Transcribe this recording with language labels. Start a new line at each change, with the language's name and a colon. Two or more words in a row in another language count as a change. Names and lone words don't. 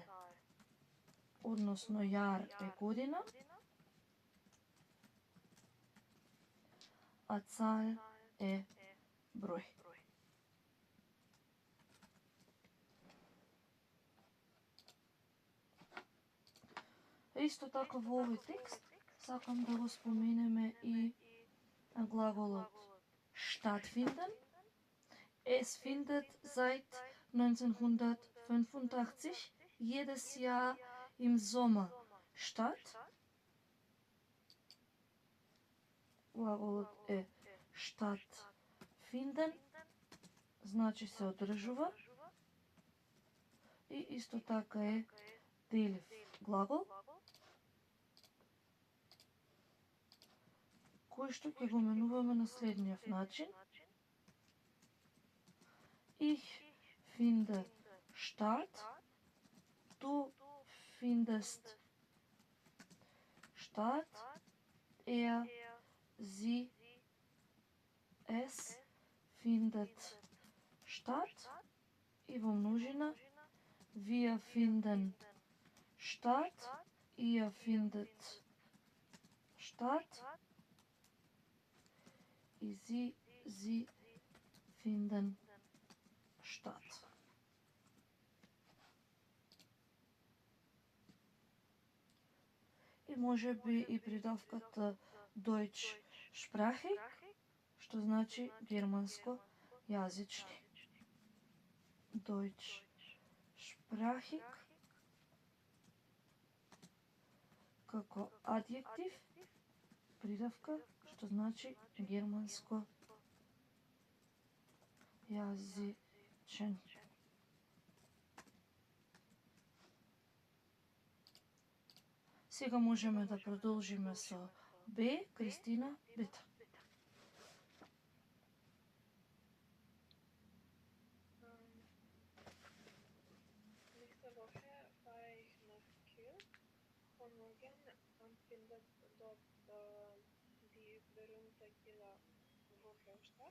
Macedonian: Односно јар е година, а цал е број. Исто така во овој текст сакам да го споменеме и глаголот stattfinden.
German: Es findet seit 1985 jedes Jahr im Sommer statt.
Macedonian: Глаголот е stattfinden, значи се одржува. И исто така е делив глагол, кој што ќе го менуваме на следниот начин.
German: Ich finde statt, du findest statt, sie, es findet statt.
Macedonian: И во множина,
German: wir finden statt, ihr findet statt, и sie finden statt.
Macedonian: И може би и придавката Deutschsprachig, што значи германско јазични. Deutschsprachig како адјектив, придавка, што значи германско јазичен. Сега можеме да продолжиме со Б, Кристина, Бета.
German: Nächste Woche fahre ich nach Kiel. Von morgen an findet dort die berühmte Kieler Woche statt.